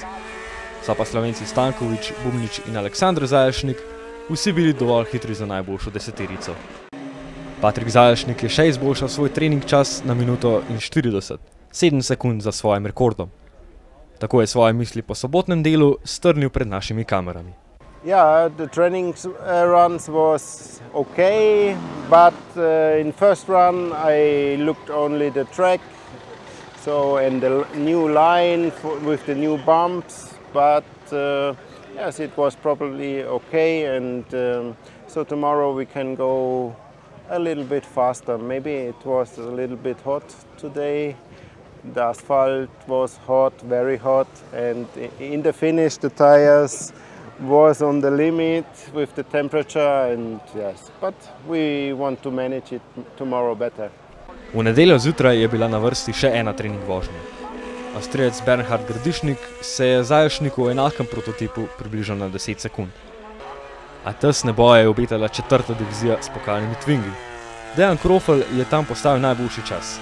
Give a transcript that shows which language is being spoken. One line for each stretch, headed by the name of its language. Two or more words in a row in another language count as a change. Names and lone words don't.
Slovenian: So pa Slovenci Stankovič, Bubnič in Aleksandr Zajašnik vsi bili dovolj hitri za najboljšo deseterico. Patrik Zajašnik je še izboljšal svoj trening čas na minuto in 40, 7 sekund za svojim rekordom. Tako je svoje misli po sobotnem delu strnil pred našimi kamerami.
English: Yeah, the training runs was okay, but in first run I looked only the track, and the new line with the new bumps, but yes, it was probably okay, and so tomorrow we can go a little bit faster. Maybe it was a little bit hot today. The asphalt was hot, very hot, and in the finish the tires was on the limit with the temperature, and yes, but we want to manage it tomorrow better.
Slovenian: V nedeljo zjutraj je bila na vrsti še ena trening vožnja. Avstrijec Bernhard Grdišnik se je Zajašniku v enakem prototipu približal na 10 sekund. A tesne boje je obetala 4. divizija s pokalnimi Twingi. Dejan Krofel je tam postavil najboljši čas.